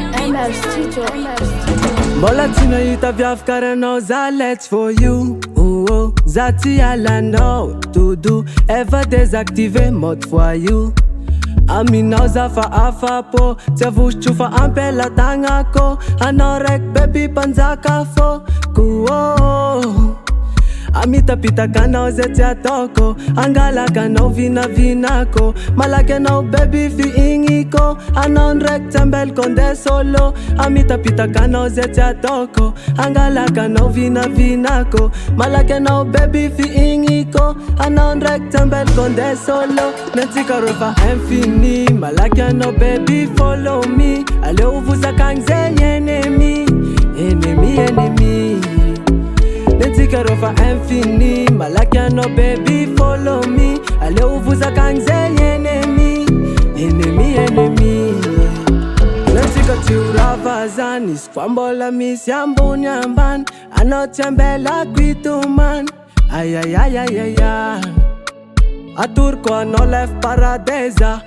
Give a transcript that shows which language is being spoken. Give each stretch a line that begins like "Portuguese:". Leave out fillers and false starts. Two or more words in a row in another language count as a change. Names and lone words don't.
Malagasy: Mbola tsy nahita viavakaranao zalets
English: for you.
Malagasy: Zaty alanao todo efa
French: désactivé mode voyou.
Malagasy: Aminao za fa afapo tsy avosotro fa ampelatagnako. Anao raiky baby mpanjaka foko. Amitapitakanao zay tsy ataoko. Angalakanao vinavinako. Malaky anao baby fiigniko. Anao ndraiky tsy ambeliko nde solo. Amitapitakanao zay tsy ataoko. Angalakanao vinavinako. Malaky anao baby fiigniko. Anao ndraiky tsy ambeliko nde solo. Nantsika refa infini. Malaky anao
English: baby follow me.
Malagasy: Aleo vozakagny zay ennemi. Ennemi Nantsika refa infini. Malaky anao
English: baby follow me.
Malagasy: Aleo vozakagny zay ennemi. Ennemi Nantsika tsy horava zany. Izy koa mbola misy ambony ambany. Anao tsy ambelako itomany. Ayayayayaya. Atoriko anao life paradesa.